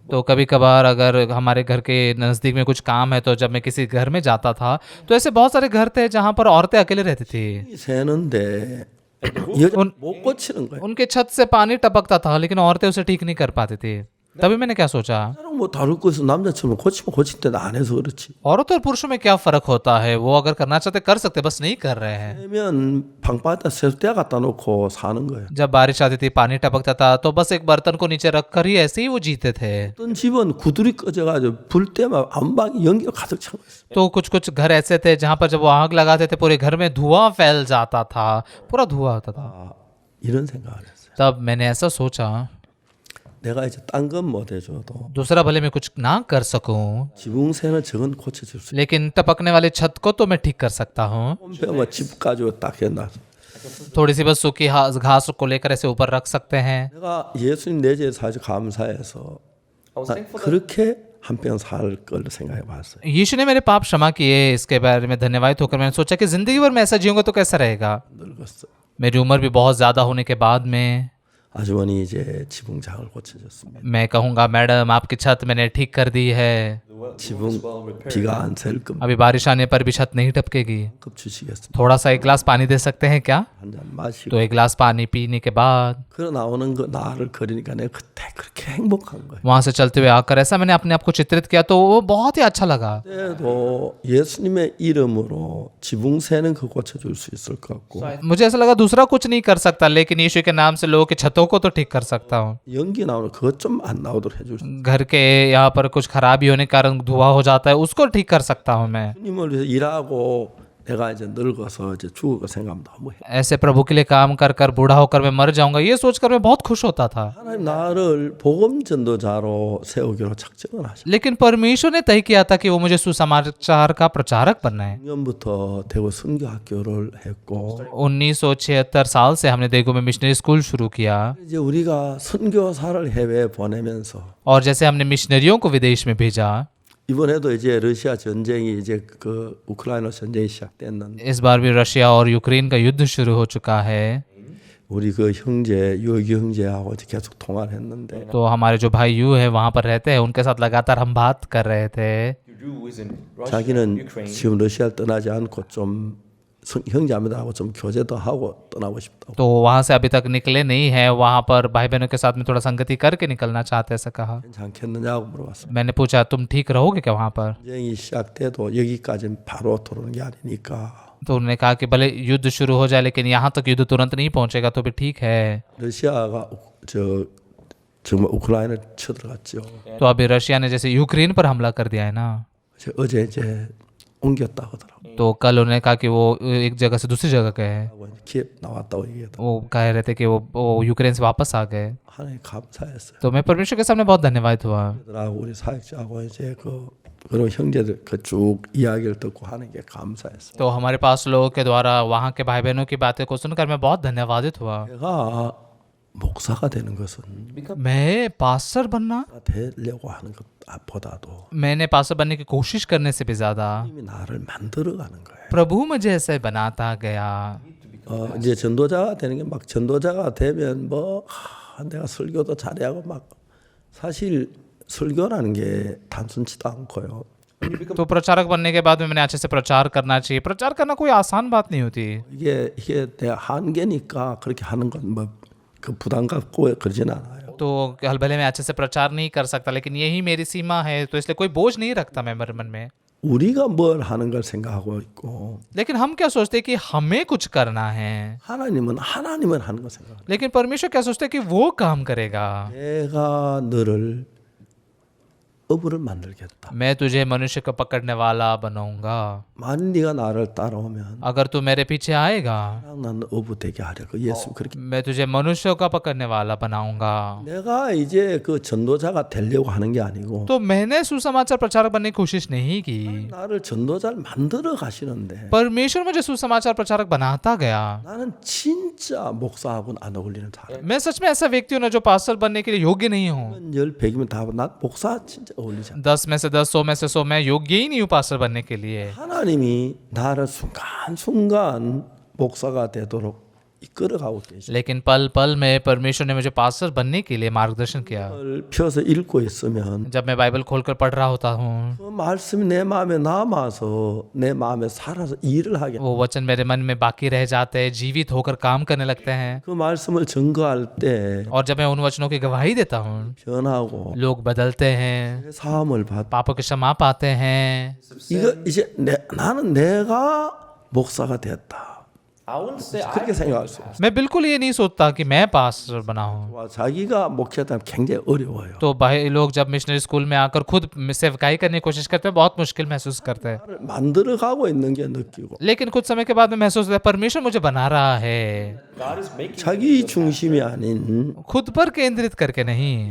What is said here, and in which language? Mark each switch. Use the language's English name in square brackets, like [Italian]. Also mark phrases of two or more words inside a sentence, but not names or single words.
[Hindi] तो कभी कभार अगर हमारे घर के नज़दीक में कुछ काम है, तो जब मैं किसी घर में जाता था तो ऐसे बहुत सारे घर थे जहाँ पर औरतें अकेले रहती थी। [Korean] 새는데 여자 못 고치는 거예요. [Hindi] उनके छत से पानी टपकता था, लेकिन औरतें उसे ठीक नहीं कर पाती थी। तभी मैंने क्या सोचा, [Korean] 사람 뭐 다룰 것은 남자처럼 고치면 고칠 때는 안 해서 그렇지. [Hindi] औरतों और पुरुषों में क्या फर्क होता है, वो अगर करना चाहते कर सकते, बस नहीं कर रहे हैं। [Korean] 그러면 방바닥에 세수대 갖다 놓고 사는 거예요. [Hindi] जब बारिश आती थी, पानी टपकता था, तो बस एक बर्तन को नीचे रखकर ही ऐसे ही वो जीते थे। [Korean] 어떤 집은 구들이 꺼져가지고 불 때만 안방이 연기가 가득 찬 거였어요. [Hindi] तो कुछ कुछ घर ऐसे थे जहां पर जब वो आग लगाते थे, पूरे घर में धुआं फैल जाता था, पूरा धुआं होता था। [Korean] 이런 생각을 했어요. [Hindi] तब मैंने ऐसा सोचा, [Korean] 내가 이제 딴 건 못 해줘도 [Hindi] दूसरा भले मैं कुछ ना कर सकूं, [Korean] 지붕 새는 저건 고쳐줄 수 있어요. [Hindi] लेकिन टपकने वाले छत को तो मैं ठीक कर सकता हूँ। [Korean] 뭐 집 가지고 딱 해놔. [Hindi] थोड़ी सी बस सूखी घास को लेकर ऐसे ऊपर रख सकते हैं। [Korean] 내가 예수님 내재에 사실 감사해서 나 그렇게 한 평 살 걸 생각해 봤어요. [Hindi] यीशु ने मेरे पाप क्षमा किए, इसके बारे में धन्यवाद होकर मैंने सोचा कि जिंदगी भर मैं ऐसा जीऊंगा तो कैसा रहेगा। [Korean] 늙었어. [Hindi] मेरी उम्र भी बहुत ज्यादा होने के बाद में [Korean] 아주머니 이제 지붕장을 고쳐줬습니다. [Hindi] मैं कहूँगा, मैडम आपकी छत मैंने ठीक कर दी है, [Korean] 지붕 비가 안 셀 겁니다. [Hindi] अभी बारिश आने पर भी छत नहीं टपकेगी। [Korean] 급 주시겠습니다. [Hindi] थोड़ा सा एक गिलास पानी दे सकते हैं क्या? [Korean] 한 잔 마시고 [Hindi] तो एक गिलास पानी पीने के बाद [Korean] 걸어 나오는 거 나를 그리니까 내가 그때 그렇게 행복한 거예요. [Hindi] वहां से चलते हुए आकर ऐसा मैंने अपने आप को चित्रित किया, तो वो बहुत ही अच्छा लगा। [Korean] 그때도 예수님의 이름으로 지붕 새는 거 고쳐줄 수 있을 것 같고 [Hindi] मुझे ऐसा लगा दूसरा कुछ नहीं कर सकता, लेकिन यीशु के नाम से लोगों की छतों को तो ठीक कर सकता हूँ। [Korean] 연기 나오는 그것 좀 안 나오도록 해줄 수 [Hindi] घर के यहाँ पर कुछ खराबी होने के कारण धुआं हो जाता है, उसको ठीक कर सकता हूँ मैं। [Korean] 주님을 위해서 일하고 내가 이제 늙어서 이제 죽을 거 생각하면 너무 [Hindi] ऐसे प्रभु के लिए काम कर कर बूढ़ा होकर मैं मर जाऊंगा, ये सोचकर मैं बहुत खुश होता था। [Korean] 하나님 나를 복음 전도자로 세우기로 작정을 하셨어요. [Hindi] लेकिन परमेश्वर ने तय किया था कि वो मुझे सुसमाचार का प्रचारक बनना है। [Korean] 6년부터 대구 선교학교를 했고 [Hindi] 1976 साल से हमने देगू में [English] missionary school [Hindi] शुरू किया, [Korean] 이제 우리가 선교사를 해외에 보내면서 [Hindi] और जैसे हमने मिशनरियों को विदेश में भेजा, [Korean] 이번에도 이제 러시아 전쟁이 이제 그 우크라이나 전쟁이 시작됐는데 [Hindi] इस बार भी रशिया और यूक्रेन का युद्ध शुरू हो चुका है। [Korean] 우리 그 형제 유기 형제하고 이제 계속 통화를 했는데 [Hindi] तो हमारे जो भाई यू है वहाँ पर रहते हैं, उनके साथ लगातार हम बात कर रहे थे। [Korean] 자기는 지금 러시아를 떠나지 않고 좀 형제자매들하고 좀 교제도 하고 떠나고 싶다고. [Hindi] तो वहाँ से अभी तक निकले नहीं है, वहाँ पर भाई बहनों के साथ में थोड़ा संगति करके निकलना चाहते, ऐसा कहा। [Korean] 괜찮겠느냐고 물어봤어요. [Hindi] मैंने पूछा, तुम ठीक रहोगे क्या वहाँ पर? [Korean] 전쟁이 시작돼도 여기까지 바로 들어오는 게 아니니까 [Hindi] तो उन्होंने कहा कि भले युद्ध शुरू हो जाए, लेकिन यहाँ तक युद्ध तुरंत नहीं पहुंचेगा, तो भी ठीक है। [Korean] 러시아가 정말 우크라이나를 쳐들어갔죠. [Hindi] तो अभी रशिया ने जैसे यूक्रेन पर हमला कर दिया है ना, [Korean] 어제 이제 옮겼다고 하더라고요. [Hindi] तो कल उन्होंने कहा कि वो एक जगह से दूसरी जगह गए हैं। [Korean] 키예v 나왔다고 얘기했다. [Hindi] वो कह रहे थे कि वो यूक्रेन से वापस आ गए। [Korean] 하나님 감사했어요. [Hindi] तो मैं परमेश्वर के सामने बहुत धन्यवाद हुआ। [Korean] 그들하고 우리 사역자하고 이제 그리고 형제들 쭉 이야기를 듣고 하는 게 감사했어요. [Hindi] तो हमारे पास लोगों के द्वारा वहाँ के भाई बहनों की बातें को सुनकर मैं बहुत धन्यवादित हुआ। [Korean] 내가 목사가 되는 것은 [Hindi] मैं पास्टर बनना, [Korean] 되려고 하는 것보다도 [Hindi] मैंने पास्टर बनने की कोशिश करने से भी ज्यादा [Korean] 이미 나를 만들어가는 거예요. [Hindi] प्रभु मुझे ऐसे बनाता गया। [Korean] 이제 전도자가 되는 게 막 전도자가 되면 내가 설교도 잘해하고 막 사실 설교라는 게 단순치도 않고요. [Hindi] तो प्रचारक बनने के बाद में मैंने अच्छे से प्रचार करना चाहिए। प्रचार करना कोई आसान बात नहीं होती। [Korean] 이게 내 한계니까 그렇게 하는 건 그 부담 갖고 그러진 않아요. [Hindi] तो भले मैं अच्छे से प्रचार नहीं कर सकता, लेकिन यही मेरी सीमा है, तो इसलिए कोई बोझ नहीं रखता मैं मेरे मन में। [Korean] 우리가 뭘 하는 걸 생각하고 있고 [Hindi] लेकिन हम क्या सोचते हैं कि हमें कुछ करना है, [Korean] 하나님은 하는 거 생각합니다. [Hindi] लेकिन परमेश्वर क्या सोचते हैं कि वो काम करेगा। [Korean] 내가 너를 어부를 만들겠다. [Hindi] मैं तुझे मनुष्य को पकड़ने वाला बनाऊंगा। [Korean] 만일 네가 나를 따라오면 [Hindi] अगर तू मेरे पीछे आएगा [Korean] 난 어부 되게 하려고 예수 그렇게. [Hindi] मैं तुझे मनुष्यों का पकड़ने वाला बनाऊंगा। [Korean] 내가 이제 그 전도자가 되려고 하는 게 아니고 [Hindi] तो मैंने सुसमाचार प्रचारक बनने की कोशिश नहीं की, [Korean] 나를 전도자를 만들어 가시는데 [Hindi] परमेश्वर मुझे सुसमाचार प्रचारक बनाता गया। [Korean] 나는 진짜 목사하고는 안 어울리는 사람. [Hindi] मैं सच में ऐसा व्यक्ति हूँ ना जो पास्टर बनने के लिए योग्य नहीं हूँ। [Korean] 10, 100이면 다 난 목사 진짜 어울리지 않아. [Hindi] 10 में से 10, 100 में से 100 मैं योग्य ही नहीं हूँ पास्टर बनने के लिए। [Korean] 하나님이 나를 순간순간 목사가 되도록 이끌어가고 계시. [Hindi] लेकिन पल पल में परमेश्वर ने मुझे पास्टर बनने के लिए मार्गदर्शन किया। [Korean] 펴서 읽고 있으면 [Hindi] जब मैं बाइबल खोलकर पढ़ रहा होता हूँ, [Korean] 그 말씀이 내 마음에 남아서 내 마음에 살아서 일을 하게. [Hindi] वो वचन मेरे मन में बाकी रह जाते हैं, जीवित होकर काम करने लगते हैं। [Korean] 그 말씀을 증거할 때 [Hindi] और जब मैं उन वचनों की गवाही देता हूँ, [Korean] 변하고 [Hindi] लोग बदलते हैं, [Korean] 사함을 받. [Hindi] पापों की क्षमा पाते हैं। [Korean] 이거 이제 나는 내가 목사가 되었다. [English] I wouldn't say [Korean] 그렇게 생각할 수 없어. [Hindi] मैं बिल्कुल ये नहीं सोचता कि मैं पास्टर बना हूँ। [Korean] 와, 자기가 목회하면 굉장히 어려워요. [Hindi] तो भाई लोग जब [English] missionary school [Hindi] में आकर खुद सेवकाई करने की कोशिश करते हैं, बहुत मुश्किल महसूस करते हैं। [Korean] 나를 만들어가고 있는 게 느끼고 [Hindi] लेकिन कुछ समय के बाद में महसूस होता है परमेश्वर मुझे बना रहा है, [English] God is making [Korean] 자기 중심이 아닌 [Hindi] खुद पर केंद्रित करके नहीं।